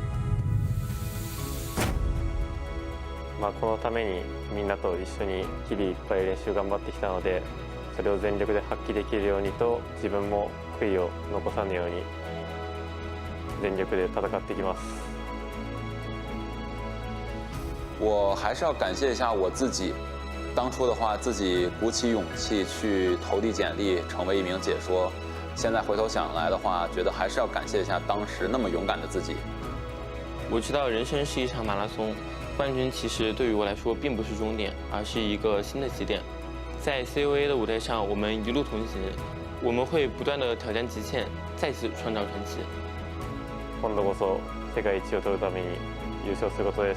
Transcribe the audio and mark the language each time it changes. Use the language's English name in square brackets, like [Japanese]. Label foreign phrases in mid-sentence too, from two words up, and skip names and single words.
[Japanese] このためにみんなと一緒に日々いっぱい練習頑張ってきたので、それを全力で発揮できるようにと、自分も悔いを残さぬように全力で戦っていきます。 [Chinese] 我还是要感谢一下我自己，当初的话自己鼓起勇气去投递简历成为一名解说，现在回头想来的话，觉得还是要感谢一下当时那么勇敢的自己。我知道人生是一场马拉松，冠军其实对于我来说并不是终点，而是一个新的起点。在 COA 的舞台上，我们一路同行，我们会不断的挑战极限，再次创造传奇。 [Japanese] 今度こそ世界一を取るために優勝することです。